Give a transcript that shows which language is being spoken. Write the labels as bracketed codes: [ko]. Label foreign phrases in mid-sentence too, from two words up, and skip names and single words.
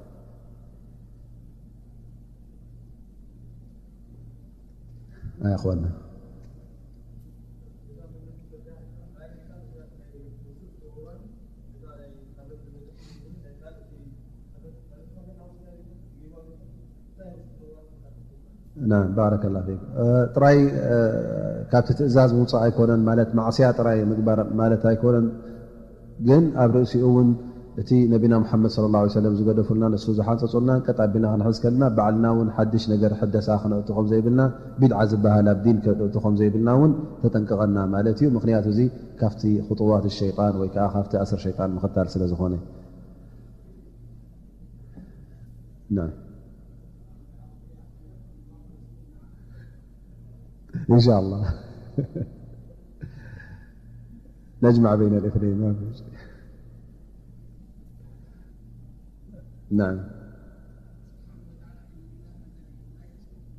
[ar] يا أخوانا نعم بارك الله فيك [ti] ጥራይ ካብቲ ትእዛዝ ምውፃእ ኣይኮነን ማለት ማዕስያ ጥራይ ምግባር ማለት ኣይኮነን ግን ኣብ ርእሲኡ እውን እቲ ነቢና ሙሓመድ [ar] صلى الله سلم [ti] ዝገደፉልና ንሱ ዝሓፀፁልና ቀጣቢልና ክንሕዝ ከልና ባዕልና እውን ሓድሽ ነገር ሕደሳ ክነእቱ ከም ዘይብልና ቢድዓ ዝበሃል ኣብ ዲን ክእቱ ከም ዘይብልና እውን ተጠንቅቐና ማለት እዩ ምክንያቱ እዚ ካብቲ ክጡዋት ሸይጣን ወይ ከዓ ካብቲ ኣስር ሸይጣን ምኽታል ስለ ዝኾነ [ar] إن شاء الله نجمع بين الاثنين ما في شيء نعم